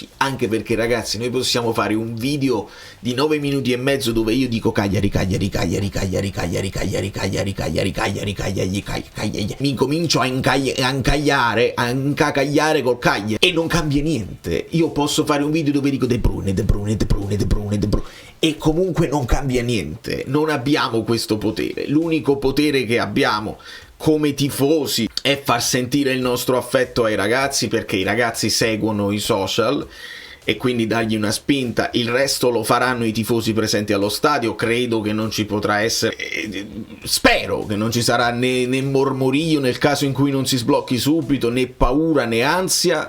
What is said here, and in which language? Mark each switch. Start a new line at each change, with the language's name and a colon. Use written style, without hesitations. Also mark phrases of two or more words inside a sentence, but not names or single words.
Italian: Anche perché, ragazzi, noi possiamo fare un video di 9 minuti e mezzo dove io dico Cagliari, Cagliari, Cagliari, Cagliari, Cagliari, Cagliari, Cagliari, Cagliari, Cagliari, Cagliari, Cagliari. Mi comincio a incacagliare col Cagliari e non cambia niente. Io posso fare un video dove dico De Bruyne, De Bruyne, De Bruyne, De Bruyne, De Bruyne, e comunque non cambia niente. Non abbiamo questo potere. L'unico potere che abbiamo come tifosi è far sentire il nostro affetto ai ragazzi, perché i ragazzi seguono i social e quindi dargli una spinta. Il resto lo faranno i tifosi presenti allo stadio. Credo che non ci potrà essere, spero che non ci sarà né mormorio nel caso in cui non si sblocchi subito, né paura né ansia.